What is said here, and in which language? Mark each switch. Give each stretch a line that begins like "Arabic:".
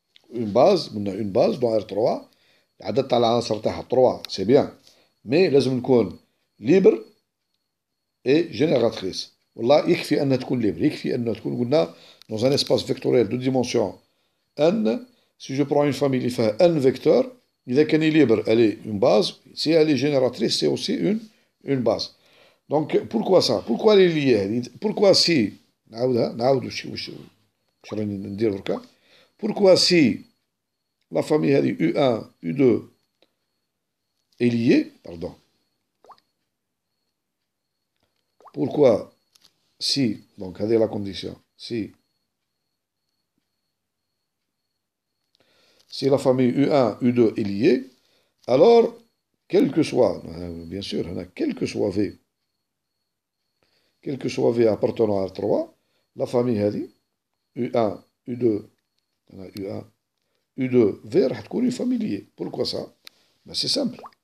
French: Une base dans R3,
Arabic: العدد تاع العناصر تاعها 3
French: c'est bien, mais
Arabic: لازم نكون
French: libre et génératrice.
Arabic: والله يكفي أنها تكون
French: libre,
Arabic: يكفي أنها تكون قلنا
French: dans un espace vectoriel de dimension n, si je prends une famille
Arabic: اللي فيها
French: n vecteurs,
Arabic: إذا كان
French: libre, elle est une base, si elle est génératrice, c'est aussi une base. Donc pourquoi ça? Pourquoi elle est liée? Pourquoi si
Arabic: نعاود واش راني ندير دركا.
French: Pourquoi si la famille هذه U1, U2 est liée, pardon. Pourquoi si, donc هذه la condition, si la famille U1, U2 est liée, alors, quel que soit, bien sûr, quel que soit V appartenant à R3, la famille هذه U1, U2, U1, U2, V
Arabic: راح تكون
French: une famille liée. Pourquoi ça? Ben, c'est simple.